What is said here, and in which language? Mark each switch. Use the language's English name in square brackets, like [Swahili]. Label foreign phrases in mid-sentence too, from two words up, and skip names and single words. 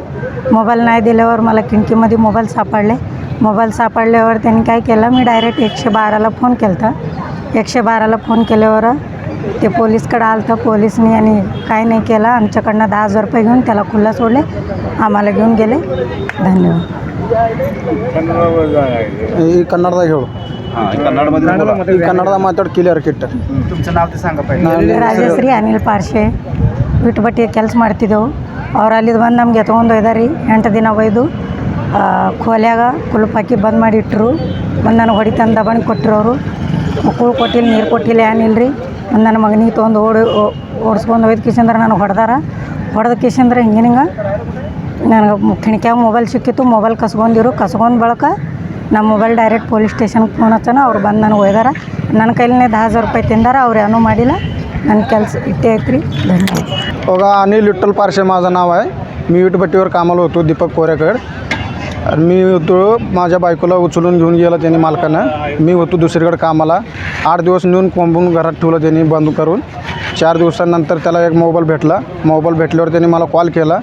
[Marathi] मोबाईल नाही दिल्यावर मला खिडकीमध्ये मोबाईल सापडले. मोबाईल सापडल्यावर त्यांनी काय केलं, मी डायरेक्ट 112ला फोन केला. 112ला फोन केल्यावर ते पोलीसकडे आलं. पोलिसनी आणि काय नाही केलं. आमच्याकडनं 10,000 रुपये घेऊन त्याला खुल्ला सोडले. आम्हाला घेऊन गेले. धन्यवाद. [Kannada] कन्नडदा ಹೇಳು ಕನ್ನಡದ ಮಾತಾಡಿ ಕ್ಲಿಯರ್ ಕಿಟ್ಟ [Marathi] तुमचं नाव ते सांगा पाहिजे. [Kannada] ರಾಜಶ್ರೀ ಅನಿಲ್ ಪಾರ್ಶೆ वीटभट्ಟಿ ಕೆಲಸ ಮಾಡ್ತಿದ್ದೆವು. ಅವ್ರು ಅಲ್ಲಿದ್ದು ಬಂದು ನಮ್ಗೆ ಎತ್ಕೊಂಡು ಒಯ್ದಾರಿ. 8 ದಿನ ಒಯ್ದು ಕೋಲ್ಯಾಗ ಕುಲುಪ್ ಹಾಕಿ ಬಂದ್ ಮಾಡಿಟ್ರು. ಒಂದು ನನಗೆ ಹೊಡಿತಂದು ದಬಾಣಿ ಕೊಟ್ಟರು. ಅವರು ಕೂಳು ಕೊಟ್ಟಿಲ್ಲ, ನೀರು ಕೊಟ್ಟಿಲ್ಲ, ಏನಿಲ್ಲ ರೀ. ಒಂದು ನನ್ನ ಮಗನಿಗೆ ತೊಗೊಂಡು ಓಡಿಸ್ಕೊಂಡು ಒಯ್ದು ಕಿಶಂದ್ರೆ ನನಗೆ ಹೊಡೆದ ಕಿಶಂದ್ರೆ ಹಿಂಗೆ ನನಗೆ ಕಿಣಕ್ಯಾಗ ಮೊಬೈಲ್ ಸಿಕ್ಕಿತ್ತು. ಮೊಬೈಲ್ ಕಸ್ಕೊಂಡು ಬಳಕ ನಮ್ಮ ಮೊಬೈಲ್ ಡೈರೆಕ್ಟ್ ಪೊಲೀಸ್ ಸ್ಟೇಷನ್ಗೆ ಫೋನ್ ಹಚ್ಚನ. ಅವ್ರು ಬಂದು ನನಗೆ ಒಯ್ದಾರ. ನನ್ನ ಕೈಲೇ 10,000 रुपये ತಿಂದಾರ. ಅವ್ರು ಏನೂ ಮಾಡಿಲ್ಲ. ನನ್ನ ಕೆಲಸ ಇಟ್ಟೇ ಐತ್ರಿ. ಧನ್ಯವಾದ. [Marathi] बघा, अनिल विठ्ठल पारशे माझं नाव आहे. मी वीटभट्टीवर कामाला होतो दीपक कोरेकर. आणि मी होतो, माझ्या बायकोला उचलून घेऊन गेला त्यांनी मालकानं. मी होतो दुसरीकडे कामाला. 8 दिवस नेऊन कोंबून घरात ठेवलं त्यांनी बंद करून. 4 दिवसानंतर त्याला एक मोबाईल भेटला. मोबाईल भेटल्यावर त्यांनी मला कॉल केला.